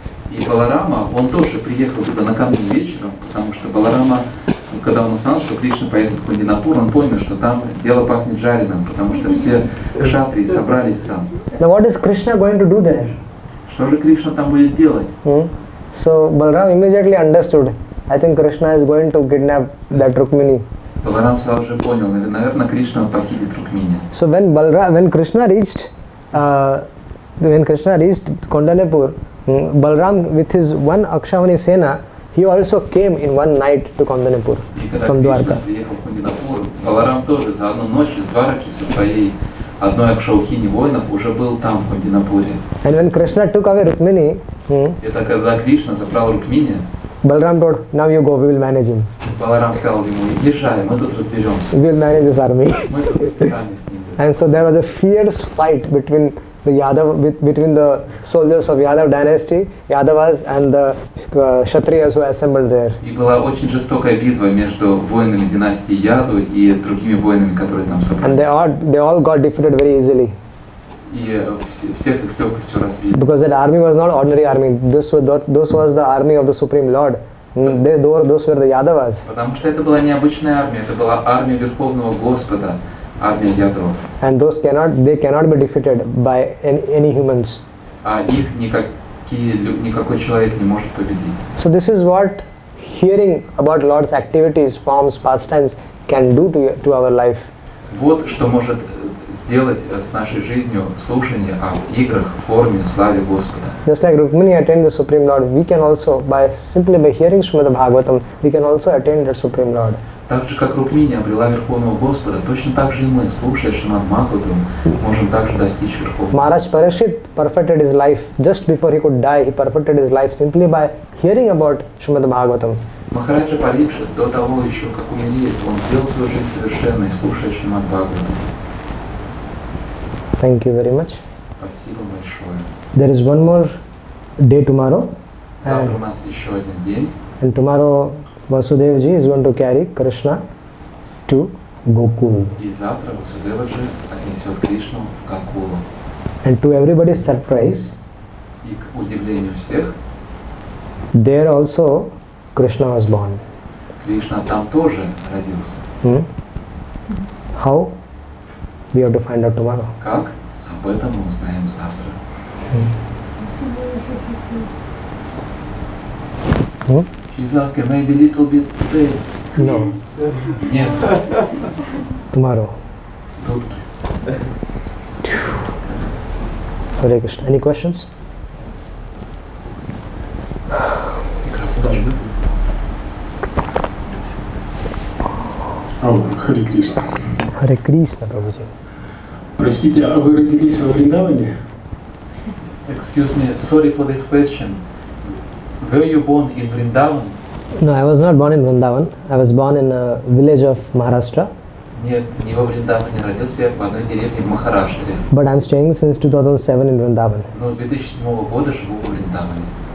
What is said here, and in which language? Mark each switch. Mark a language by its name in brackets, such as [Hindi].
[Russian] И Баларама, он тоже приехал туда накануне вечером, потому что Баларама, когда он узнал, что Кришна поедет в Кундинапур, он понял, что там дело пахнет жареным, потому что все кшатрии собрались там. [English] Now what is Krishna going to do there? [Russian] Что же Кришна там будет делать? [English] So Balram immediately understood. I think Krishna is going to kidnap that Rukmini. [Russian] Баларам сразу же понял, наверное, Кришна похитит Рукмини. [English] So when Krishna reached Kaundanepur, Balram with his one Akshavani Sena, he also came in one night to Kaundanepur from Dwarka. [Russian] Приехал в Кундинапур, Баларам тоже за одну ночь из Двараки со своей одной Акшаухини воинов уже был там, в Кундинапуре. [English] And when Krishna took away Rukmini, [Russian] Это когда Кришна забрал Рукмини, [English] Balram told, "Now you go, we will manage him. [Russian] Баларам сказал ему: «Езжай, мы тут разберемся, [English] We will manage this army." [Russian] мы тут сами с ним». [English] And so there was a fierce fight between the soldiers of Yadav dynasty, Yadavas, and the Kshatriyas who assembled there. [Russian] И была очень жестокая битва между воинами династии Яду и другими воинами, которые там собрались. [English] And they all got defeated very easily. [Russian] И всех их с легкостью разбили. [English] Because that army was not ordinary army. This was the army of the Supreme Lord. Those were the Yadavas. [Russian] Потому что это была необычная армия, это была армия Верховного Господа, армия Ядавов. [English] And they cannot be defeated by any humans. [Russian] А их никакой человек не может победить. [English] So this is what hearing about Lord's activities, forms, pastimes can do to our life. [Russian] Вот что может сделать с нашей жизнью слушание о играх, форме, славе Господа. [English] Just like Rukmini attained the Supreme Lord, we can also, simply by hearing Srimad Bhagavatam, we can also attain the Supreme Lord. [Russian] Так же, как Рукмини обрела Верховного Господа, точно так же и мы, слушая Шримад Бхагаватам, можем также достичь Верховного. [English] Maharaj Parashit perfected his life just before he could die. He perfected his life simply by hearing about Srimad Bhagavatam. [Russian] Махараджа Парикшит до того еще, как умереть, он сделал свою жизнь совершенной, слушая Шримад Бхагаватам. [English] Thank you very much. [Russian] Спасибо большое. [English] There is one more day tomorrow. [Russian] Завтра у нас еще один день. [English] And tomorrow Vasudevji is going to carry Krishna to Gokul. [Russian] И завтра Васудеваджи отнесет Кришну в Гокулу. [English] And to everybody's surprise, [Russian] И к удивлению всех, [English] there also Krishna was born. [Russian] Кришна там тоже родился. [English] How? We have to find out tomorrow. [Russian] Как? Об этом мы узнаем завтра. [English] She's like maybe a little bit late. No. [Russian] Нет. [English] Tomorrow. [Russian] Тут. [English] Hare Krishna. Any questions? [Russian] Микрофон. Харе Кришна. [English] Hare Krishna, Prabhuji. [Russian] Простите, а вы родились во Вриндаване? [English] Excuse me, sorry for this question. Were you born in Vrindavan? No, I was not born in Vrindavan. I was born in a village of Maharashtra. [Russian] Нет, не во Вриндаване, родился я в одной деревне в Махараштре. [English] But I'm staying since 2007 in Vrindavan. [Russian] Но с 2007 года живу в Вриндаване.